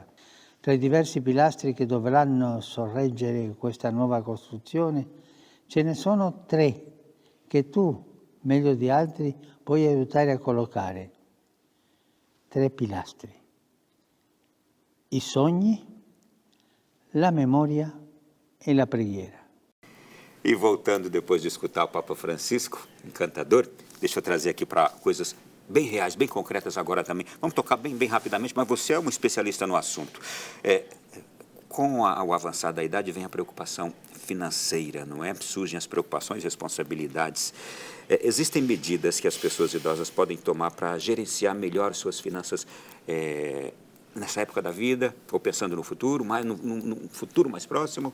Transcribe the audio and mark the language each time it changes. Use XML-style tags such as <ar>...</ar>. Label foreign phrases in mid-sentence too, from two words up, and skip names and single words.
<it>Tra i diversi pilastri che dovranno sorreggere questa nuova costruzione, ce ne sono 3 che tu, meglio di altri, puoi aiutare a collocare. 3 pilastri: i sogni, la memoria e la preghiera.</it> <pt>E voltando depois de escutar o Papa Francisco, encantador, deixa eu trazer aqui para coisas bem reais, bem concretas agora também. Vamos tocar bem rapidamente, mas você é um especialista no assunto. Com o avançar da idade vem a preocupação financeira, não é? Surgem as preocupações e responsabilidades. Existem medidas que as pessoas idosas podem tomar para gerenciar melhor suas finanças nessa época da vida, ou pensando no futuro, num futuro mais próximo?</pt>